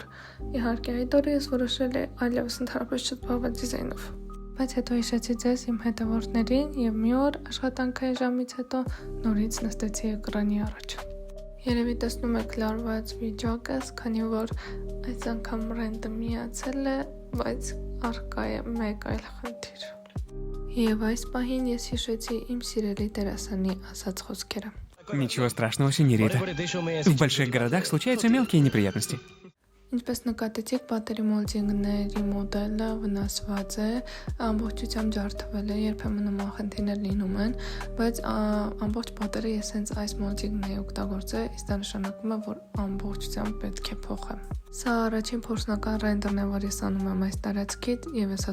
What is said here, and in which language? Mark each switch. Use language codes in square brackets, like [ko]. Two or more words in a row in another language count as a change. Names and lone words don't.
[hy] Իհարկե, այդ օրը ես որոշել եմ այլևս ընդհանրապես չզբաղվել դիզայնով։ Բայց հետո հիշեցի ձեզ իմ հետևորդներին եւ մի օր աշխատանքային ժամից հետո նորից նստեցի էկրանի առաջ։ Երևի տեսնում եք լարված վիճակս, քանի որ այս անգամ ռենդը միացել է, բայց առկա է մեկ այլ խնդիր։ Եվ այս պահին ես հիշեցի իմ սիրելի դերասանի ասած խոսքերը։ [ru] Ничего страшного, сеньорита. В больших городах случаются мелкие неприятности. [hy] Ինչպես նկատեցիք, պատերի մոլդինգների մոդելը վնասված է, ամբողջությամբ ջարդվել է, երբեմն նման խնդիրներ լինում են, բայց ամբողջ պատերը ես հենց այս մոլդինգն էի օգտագործել, իսկ դա նշանակում է, որ ամբողջությամբ պետք է փոխեմ։ Սա առաջին փորձնական ռենդերն է, որ ես անում եմ այս տարածքից, եւ ես